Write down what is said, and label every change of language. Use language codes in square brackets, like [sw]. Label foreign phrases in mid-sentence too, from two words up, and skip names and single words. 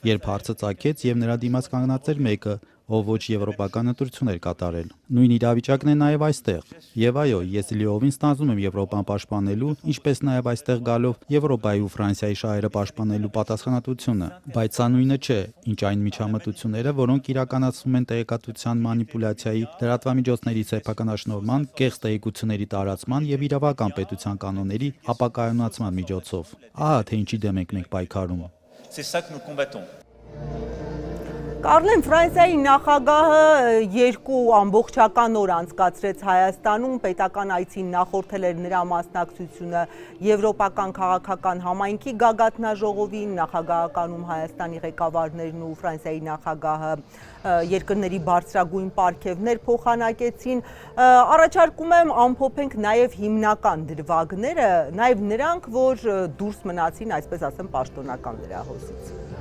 [hy] հարցը ծագեց եւ նրա դիմաց կանգնած էր մեկը, ով ոչ եվրոպական ընտրություններ կատարել։ Նույն իրավիճակն է նաև այստեղ։ Եվ այո, ես լիովին ստանձնում եմ Եվրոպան պաշտպանելու, ինչպես նաև այստեղ գալով Եվրոպայի ու Ֆրանսիայի շահերը պաշտպանելու պատասխանատվությունը, բայց սա նույնը չէ, ինչ այն միջամտությունները, որոնք իրականացվում են տեղեկատվության մանիպուլյացիայի, լրատվամիջոցների սեփականաշնորհման, կեղծ տեղեկությունների տարածման եւ իրավական պետության կանոնների ապակայունացման միջոցով։ Ահա թե ինչի դեմ ենք մենք պայքարում։ [fr] C'est ça que nous combattons. [hy] Կարլեն, Ֆրանսիայի նախագահը 2 ամբողջական օր անցկացրեց Հայաստանում, պետական այցին նախորդել էր նրա մասնակցությունը Եվրոպական քաղաքական համայնքի գագաթնաժողովին, նախագահականում Հայաստանի ղեկավարներն ու Ֆրանսիայի նախագահը երկրների բարձրագույն պարգևներ փոխանակեցին։ Առաջարկում եմ ամփոփենք նաև հիմնական դրվագները, նաև նրանք, որ դուրս մնացին, այսպես ասեմ, պաշտոնական լրահոսից։